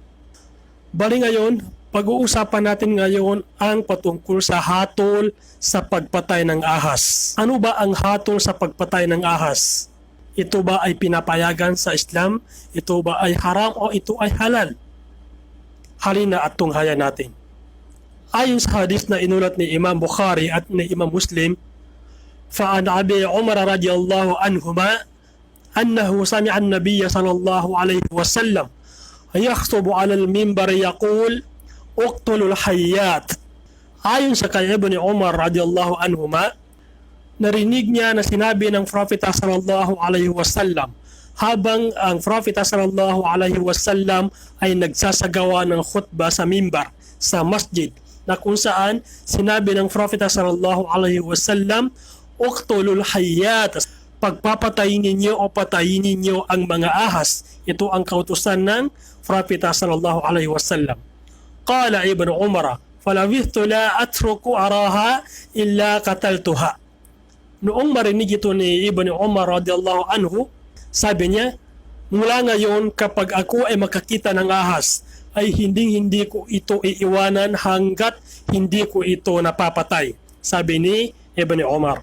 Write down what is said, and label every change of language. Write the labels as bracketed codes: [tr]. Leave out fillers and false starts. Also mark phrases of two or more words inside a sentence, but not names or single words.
[tl] Bali ngayon, pag-uusapan natin ngayon ang patungkol sa hatol sa pagpatay ng ahas. Ano ba ang hatol sa pagpatay ng ahas? Ito ba ay pinapayagan sa Islam? Ito ba ay haram o ito ay halal? Halina at tunghayan natin. Ayon sa hadith na inulat ni Imam Bukhari at ni Imam Muslim, [ar] فعن أبي عمر رضي الله عنهما أنه سمع النبي صلى الله عليه وسلم يخطب على المنبر يقول اقتلوا الحيات. [tl] Ayon sa kay Ibn Umar [ar] رضي الله عنهما, [tl] narinig niya na sinabi ng Prophet [ar] صلى الله عليه وسلم [tl] habang ang Prophet [ar] صلى الله عليه وسلم [tl] ay nagsasagawa ng khutbah sa mimbar sa masjid, na kung saan sinabi ng Prophet [ar] صلى الله عليه وسلم, اقتلوا الحيات, [tl] pagpapatayin ninyo o patayin ninyo ang mga ahas. Ito ang kautusan ng Prophet [ar] صلى الله عليه وسلم. قال ابن عمر فلبثت لا أترك أراها إلا قتلتها. [tl] Noong marinig ito ni Ibn Umar [ar] رضي الله عنه, [tl] sabi niya, mula ngayon kapag ako ay makakita ng ahas, ay hindi ko ito iiwanan hanggat hindi ko ito napapatay. Sabi ni Ibn Umar.